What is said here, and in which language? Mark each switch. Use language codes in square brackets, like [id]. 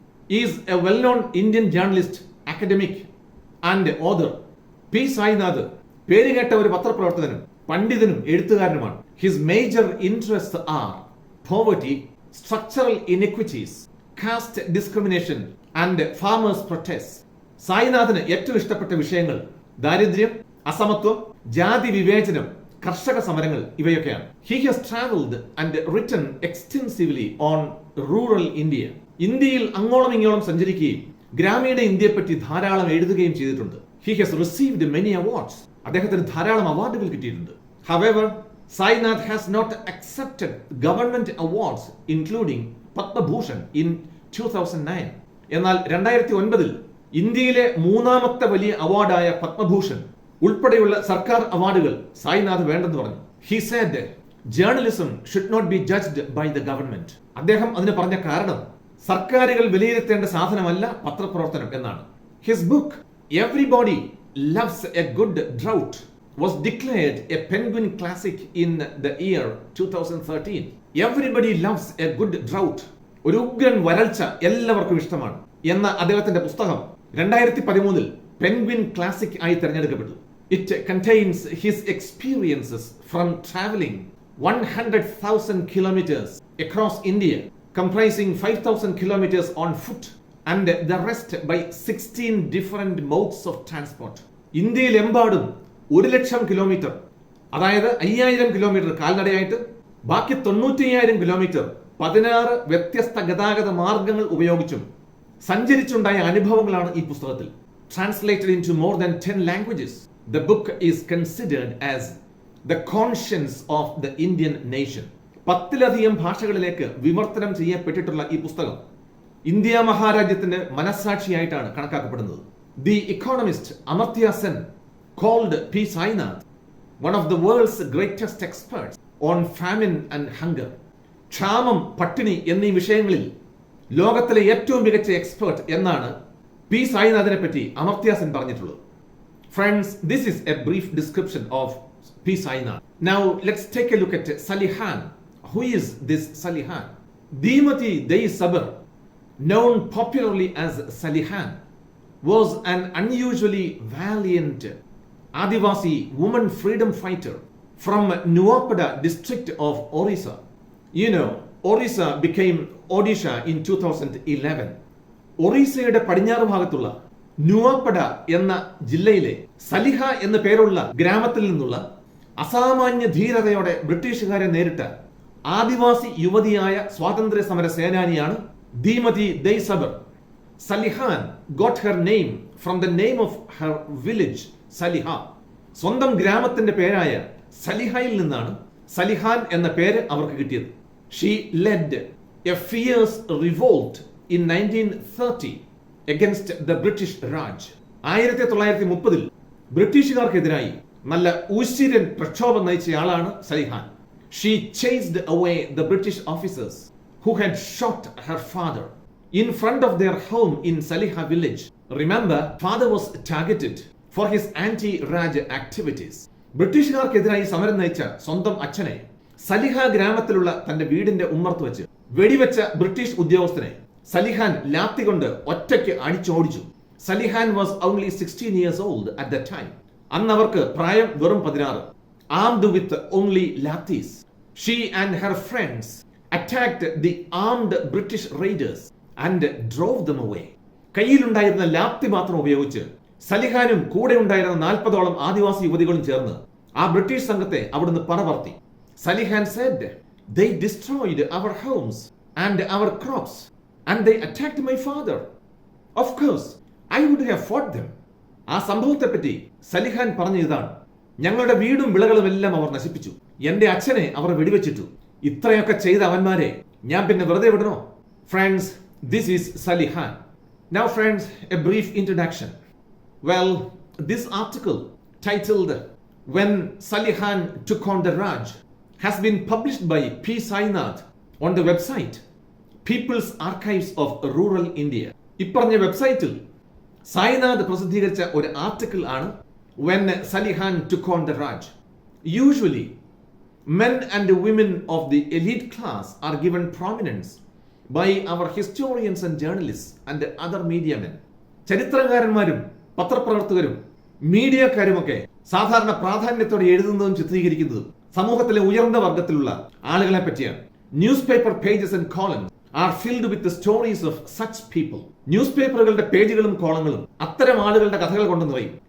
[en] He is a well-known Indian journalist, academic and author. [ml] P.Sainath പേരുകേട്ട ഒരു പത്രപ്രവർത്തകനും പണ്ഡിതനും എഴുത്തുകാരനുമാണ്. [en] His major interests are poverty, structural inequities, caste discrimination and farmers' protests. [ml] സായിനാഥിന് ഏറ്റവും ഇഷ്ടപ്പെട്ട വിഷയങ്ങൾ ദാരിദ്ര്യം, അസമത്വം, ജാതി വിവേചനം, കർഷക സമരങ്ങൾ ഇവയൊക്കെയാണ്. [en] He has traveled and written extensively on rural India. [ml] ഇന്ത്യയിൽ അങ്ങോളം ഇങ്ങോളം സഞ്ചരിക്കുകയും ഗ്രാമീണ ഇന്ത്യയെപ്പറ്റി ധാരാളം എഴുതുകയും ചെയ്തിട്ടുണ്ട്. [en] He has received many awards. [ml] അദ്ദേഹത്തിന് ധാരാളം അവാർഡുകൾ കിട്ടിയിട്ടുണ്ട്. [en] However, Sainath has not accepted government awards including Padma Bhushan in 2009. [ml] എന്നാൽ 2009 ഇന്ത്യയിലെ മൂന്നാമത്തെ വലിയ അവാർഡായ പത്മഭൂഷൺ ഉൾപ്പെടെയുള്ള സർക്കാർ അവാർഡുകൾ സായിനാഥ് വേണ്ടെന്ന് പറഞ്ഞു. [en] He said journalism should not be judged by the government. [ml] അദ്ദേഹം അതിന് പറഞ്ഞ കാരണം സർക്കാരുകൾ വിലയിരുത്തേണ്ട സാധനമല്ല പത്രപ്രവർത്തനം എന്നാണ്. [en] His book Everybody Loves a Good Drought was declared a Penguin Classic in the year 2013. Everybody loves a good drought. [ml] ഒരു ഉഗ്രൻ വരൾച്ച എല്ലാവർക്കും ഇഷ്ടമാണ് എന്ന അദ്ദേഹത്തിന്റെ പുസ്തകം 2013 പെൻഗ്വിൻ ക്ലാസിക് ആയി തിരഞ്ഞെടുക്കപ്പെട്ടു. [en] It contains his experiences from traveling 100,000 kilometers across India, comprising 5,000 kilometers on foot and the rest by 16 different modes of transport. [ml] ഇന്ത്യയിലെമ്പാടും 1,00,000 kilometre, അതായത് 5,000 കിലോമീറ്റർ കാൽനടയായിട്ട്, ബാക്കി 95,000 കിലോമീറ്റർ 16 വ്യത്യസ്ത ഗതാഗത മാർഗങ്ങൾ ഉപയോഗിച്ചും സഞ്ചരിച്ചുണ്ടായ അനുഭവങ്ങളാണ് ഈ പുസ്തകത്തിൽ. [en] Translated into more than 10 languages, the book is considered as the conscience of the Indian nation. [ml] 10-ലധികം ഭാഷകളിലേക്ക് വിവർത്തനം ചെയ്യപ്പെട്ടിട്ടുള്ള ഈ പുസ്തകം ഇന്ത്യ മഹാരാജ്യത്തിന്റെ മനസ്സാക്ഷിയായിട്ടാണ് കണക്കാക്കപ്പെടുന്നത്. [en] The economist Amartya Sen called P.Sainath one of the world's greatest experts on famine and hunger. [ml] ക്ഷാമം, പട്ടിണി എന്നീ വിഷയങ്ങളിൽ ലോകത്തിലെ ഏറ്റവും മികച്ച എക്സ്പേർട്ട് എന്നാണ് P.Sainathനെ പറ്റി അമർത്യ സെൻ പറഞ്ഞിട്ടുള്ളത്. [en] Friends, this is a brief description of P.Sainath. Now let's take a look at Salihan. Who is this Salihan? Demathi Sabar, known popularly as Salihan, was an unusually valiant Adivasi woman freedom fighter from Nuapada district of Orissa. You know, Orissa became Odisha in 2011. [ml] ഒറീസയുടെ പടിഞ്ഞാറ് ഭാഗത്തുള്ള നുവാപ്പഡ എന്ന ജില്ലയിലെ സലിഹ എന്ന പേരുള്ള ഗ്രാമത്തിൽ നിന്നുള്ള അസാമാന്യ ധീരതയോടെ ബ്രിട്ടീഷുകാരെ നേരിട്ട ആദിവാസി യുവതിയായ സ്വാതന്ത്ര്യ സമര സേനാനിയാണ് ദീമതി സബർ. [en] Salihan got her name from the name of her village, Saliha. [ml] സ്വന്തം ഗ്രാമത്തിന്റെ പേരായ സലിഹയിൽ നിന്നാണ് സലിഹാൻ എന്ന പേര് അവർക്ക് കിട്ടിയത്. [en] She led a fierce revolt in 1930 against the British Raj. [ml] 1930 ബ്രിട്ടീഷുകാർക്കെതിരായി നല്ല ഉശിരൻ പ്രക്ഷോഭം നയിച്ചയാളാണ് സലിഹാൻ. [en] She chased away the British officers who had shot her father in front of their home in Saliha village. Remember, father was targeted for his anti-Raj activities. [ml] ബ്രിട്ടീഷുകാർക്കെതിരായി സമരം നയിച്ച സ്വന്തം അച്ഛനെ സലിഹ ഗ്രാമത്തിലുള്ള തന്റെ വീടിന്റെ ഉമ്മർത്ത് വെച്ച് വെടിവെച്ച ബ്രിട്ടീഷ് ഉദ്യോഗസ്ഥനെ സലിഹാൻ ലാത്തി കൊണ്ട് ഒറ്റയ്ക്ക് അടിച്ചോടിച്ചു. [en] Salihan was only 16 years old at that time. [ml] അന്ന് അവർക്ക് പ്രായം വെറും 16. [en] Armed with only lathis, she and her friends attacked the armed British raiders and drove them away. [ml] കയ്യിലുണ്ടായിരുന്ന ലാത്തി മാത്രം ഉപയോഗിച്ച് സലിഹാനും കൂടെ ഉണ്ടായിരുന്ന 40ഓളം ആദിവാസി യുവതികളും ചേർന്ന് ആ ബ്രിട്ടീഷ് സംഘത്തെ അവിടുന്ന് പടപർത്തി. [en] Salihan said, "They destroyed our homes and our crops and they attacked my father. Of course, I would have fought them." [ml] ആ സംഭവത്തെപ്പറ്റി സലിഹാൻ പറഞ്ഞ ഇതാണ്: ഞങ്ങളുടെ വീടും വിളകളും എല്ലാം അവർ നശിപ്പിച്ചു, എന്റെ അച്ഛനെ അവർ വെടിവെച്ചിട്ടു. ഇത്രയൊക്കെ ചെയ്ത അവന്മാരെ ഞാൻ പിന്നെ വെറുതെ വിടണോ? [en] Friends, this is Salihan. Now friends, a brief introduction. Well, this article titled "When Salihan Took on the Raj" has been published by P.Sainath on the website People's Archives of Rural India. [ml] ഇപ്പറഞ്ഞ വെബ്സൈറ്റിൽ സായിനാഥ് പ്രസിദ്ധീകരിച്ച ഒരു article ആണ് When Salihan Took on the Raj. [en] Usually, men and women of the elite class are given prominence by our historians and journalists and other media men. [ml] ചരിത്രകാരന്മാരും പത്രപ്രവർത്തകരും മീഡിയക്കാരുമൊക്കെ സാധാരണ പ്രാധാന്യത്തോടെ എഴുതുന്നതും ചിത്രീകരിക്കുന്നതും സമൂഹത്തിലെ ഉയർന്ന വർഗത്തിലുള്ള ആളുകളെ പറ്റിയാണ്. [en] Newspaper pages and columns are filled with stories of such people. [ml] News പേപ്പറുകളുടെ പേജുകളും കോളങ്ങളും അത്തരം ആളുകളുടെ കഥകൾ കൊണ്ട് നിറയും.